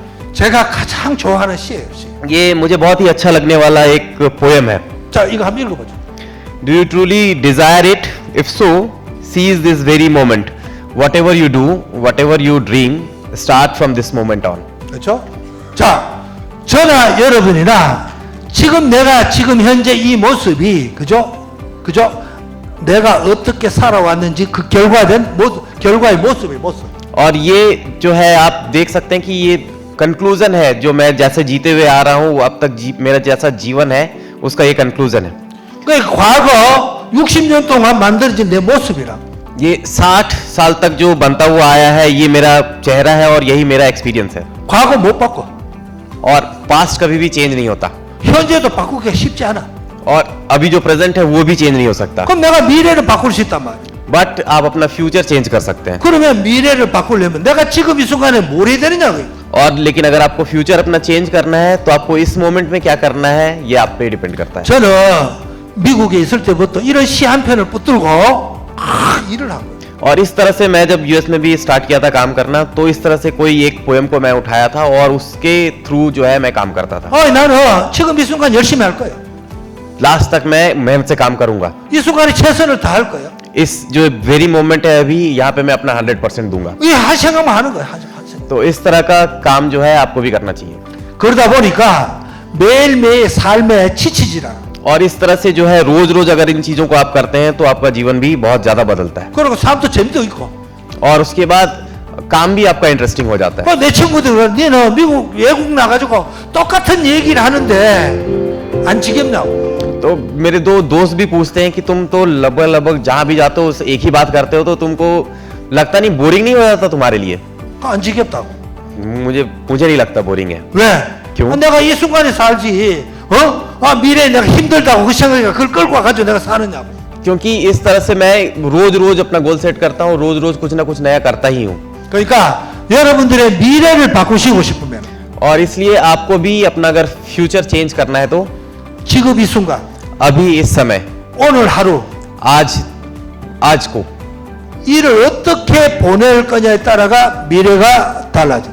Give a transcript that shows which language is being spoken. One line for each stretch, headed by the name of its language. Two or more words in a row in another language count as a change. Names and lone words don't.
Korean: 제가 가장 좋아하는 시예요. 시.
Hindi: ये मुझे बहुत ही अच्छा लगने वाला एक पोएम है।
Korean: 자 이거 한번 읽어보죠.
English: Do you truly desire it? If so, seize this very moment. Whatever you do, whatever you dream, start from this moment on.
Korean: 그렇죠? 자, 저나 여러분이나 지금 내가 지금 현재 이 모습이 그죠? 내가 어떻게 살아왔는지 그 결과의 모습.
Hindi: और ये जो है आप देख सकते हैं कि ये कंक्लूजन है जो मैं जैसे जीते हुए आ रहा हूँ अब तक मेरा जैसा जीवन है उसका ये कंक्लूजन है.
Korean: 그 과거 60년 동안 만들어진 내 모습이라.
Hindi: ये 60 साल तक जो बनता हुआ आया है ये मेरा चेहरा है और यही मेरा एक्सपीरियंस है.
Korean: 과거 못 바꿔.
Hindi: और पास्ट कभी भी चेंज नहीं होता
Korean: 현재도 바꾸기가 쉽지 않아.
Hindi: और अभी जो प्रेजेंट है वो भी चेंज नहीं हो सकता.
Korean: 그럼 내가 미래를 바꿀 수 있단 말이야.
Hindi: बट आप अपना
English: future change
Hindi: कर सकते हैं.
Korean: 그러면 미래를 바꾸려면 내가 지금 이 순간에 뭘 해야 되느냐고.
Hindi: और लेकिन अगर आपको फ्यूचर अपना चेंज करना है तो आपको इस मोमेंट में क्या करना है ये आप पे डिपेंड करता है.
Korean: 저는 미국에 있을 때부터 이런 시 한 편을 붙들고 일을 하고.
Hindi: और इस तरह से मैं जब यूएस में भी स्टार्ट किया था काम करना तो इस तरह से कोई एक पोएम को मैं उठाया था और उसके थ्रू जो है मैं काम करता था.
Korean: 나는 지금 이 순간 열심히 할 거야.
Hindi: लास्ट तक मैं मेहनत से काम करूंगा.
Korean: 이 순간에 최선을 다할 거야.
Hindi: इस जो
English: very moment
Hindi: है अभी यहाँ पे मैं अपना 100% दूंगा.
Korean: 이 한 생각만 하는 거야. 한 생각.
Hindi: तो इस तरह का काम जो है आपको भी करना चाहिए.
Korean: 그러다 보니까 매일매일 삶에 지치지라.
Hindi: और इस तरह से जो है रोज रोज अगर इन चीजों को आप करते हैं तो आपका जीवन भी बहुत ज्यादा बदलता है.
Korean: 그리고 삶도 재미도 있고.
Hindi: और उसके बाद काम भी आपका इंटरेस्टिंग हो जाता है.
Korean: 내 친구들은 너는 미국 외국 나가지고 똑같은 얘기를 하는데 안 지겹냐고.
Hindi: तो मेरे दो दोस्त भी पूछते हैं कि तुम तो लगभग जहां भी जाते हो एक ही बात करते हो तो तुमको लगता नहीं बोरिंग नहीं हो जाता तुम्हारे लिए.
Korean: 안 지겹다고.
Hindi: मुझे नहीं लगता बोरिंग है.
Korean: 왜?
Hindi: क्यों?
Korean: 내가 이 순간에 살지. 미래에 내가 힘들다고 그 생각이 그걸 끌고 와가지고 내가 사느냐고.
Hindi: क्योंकि इस तरह से मैं रोज रोज अपना
English: goal set
Hindi: करता हूँ रोज रोज कुछ ना कुछ नया करता ही हूँ.
Korean: 그러니까 여러분들의 미래를 바꾸시고 싶으면
Hindi: और इसलिए आपको भी अपना अगर
English: future change
Hindi: करना है तो
Korean: 지금 이 순간
Hindi: अभी इस समय
Korean: 오늘 하루
Hindi: आज को
Korean: 일을 어떻게 보낼 거냐에 따라가 미래가 달라진다.